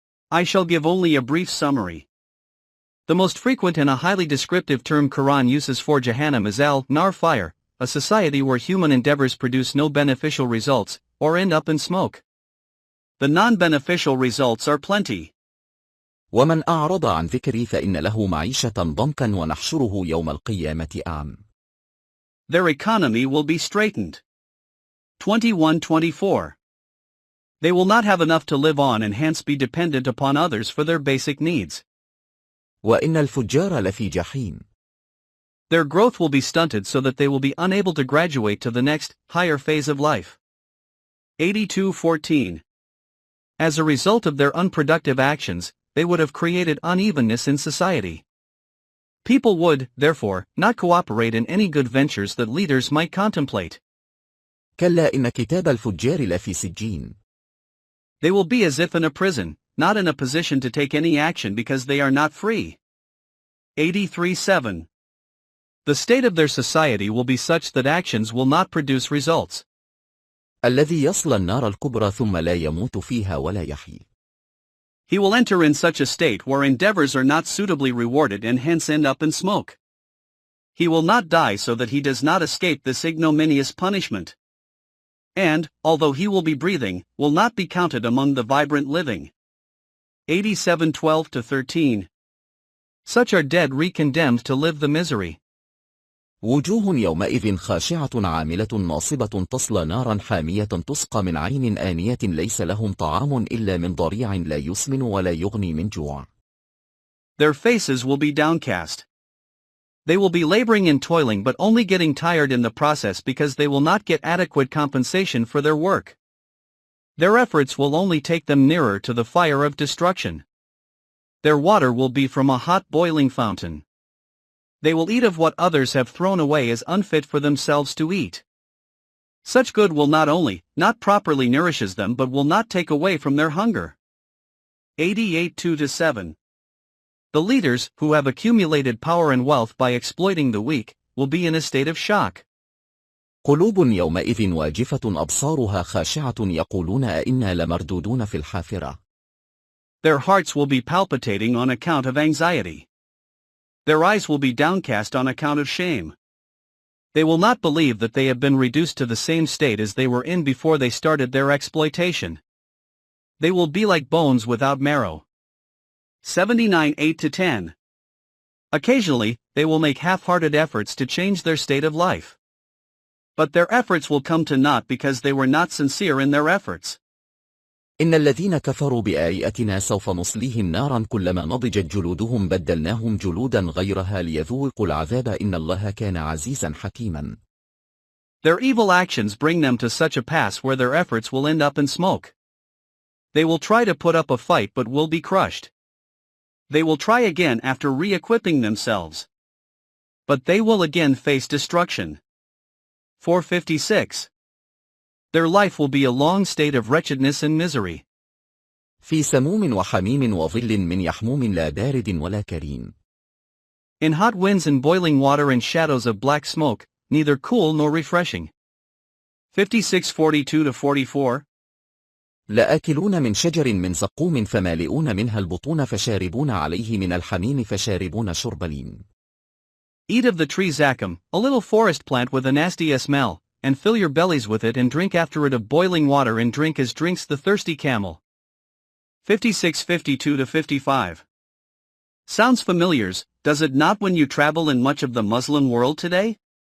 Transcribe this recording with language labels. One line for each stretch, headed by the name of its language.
English: I shall give only a brief summary. The most frequent and a highly descriptive term Quran uses for Jahannam is al-nar, fire, a society where human endeavors produce no beneficial results, or end up in smoke. The non-beneficial results are plenty.
Arabic: ومن أعرض عن ذكري فإن له معيشة ضنكا ونحشره يوم القيامة أعمى.
English: Their economy will be straitened. 21-24. They will not have enough to live on and hence be dependent upon others for their basic needs.
Arabic: وإن الفجار لفي جحيم.
English: Their growth will be stunted so that they will be unable to graduate to the next, higher phase of life. 82-14. As a result of their unproductive actions, they would have created unevenness in society. People would, therefore, not cooperate in any good ventures that leaders might contemplate.
Arabic: كلا إن كتاب الفجار لفي سجين.
English: They will be as if in a prison, not in a position to take any action because they are not free. 83-7. The state of their society will be such that actions will not produce results.
Arabic: الذي يصلى النار الكبرى ثم لا يموت فيها ولا يحيي.
English: He will enter in such a state where endeavors are not suitably rewarded and hence end up in smoke. He will not die so that he does not escape this ignominious punishment. And, although he will be breathing, will not be counted among the vibrant living. 87-12-13. Such are dead re-condemned to live the misery.
Arabic: وجوه يومئذ خاشعة عاملة ناصبة تصلى نارا حامية تسقى من عين آنية ليس لهم طعام إلا من ضريع لا يسمن ولا يغني من جوع.
English: Their faces will be downcast. They will be laboring and toiling but only getting tired in the process because they will not get adequate compensation for their work. Their efforts will only take them nearer to the fire of destruction. Their water will be from a hot boiling fountain. They will eat of what others have thrown away as unfit for themselves to eat. Such good will not properly nourishes them but will not take away from their hunger. 88-2-7. The leaders, who have accumulated power and wealth by exploiting the weak, will be in a state of shock.
Arabic: قلوب يومئذ واجفة أبصارها خاشعة يقولون أئنا لمردودون في الحافرة.
English: Their hearts will be palpitating on account of anxiety. Their eyes will be downcast on account of shame. They will not believe that they have been reduced to the same state as they were in before they started their exploitation. They will be like bones without marrow. 79-8-10. Occasionally, they will make half-hearted efforts to change their state of life. But their efforts will come to naught because they were not sincere in their efforts.
Arabic: إن الذين كفروا بآياتنا سوف نصليهم نارا كلما نضجت جلودهم بدلناهم جلودا غيرها ليذوقوا العذاب إن الله كان عزيزا حكيما.
English: Their evil actions bring them to such a pass where their efforts will end up in smoke. They will try to put up a fight but will be crushed. They will try again after re-equipping themselves. But they will again face destruction. 456. Their life will be a long state of wretchedness and misery.
Arabic: في سموم وحميم وظل من يحموم لا بارد ولا كريم.
English: In hot winds and boiling water and shadows of black smoke, neither cool nor refreshing. 56-42-44.
Arabic: لآكلون من شجر من زقوم فمالئون منها البطون فشاربون عليه من الحميم فشاربون شرب الهيم.
English: Eat of the tree zakum, a little forest plant with a nasty smell, and fill your bellies with it and drink after it of boiling water and drink as drinks the thirsty camel. 56-52-55. Sounds familiars, does it not when you travel in much of the Muslim world today?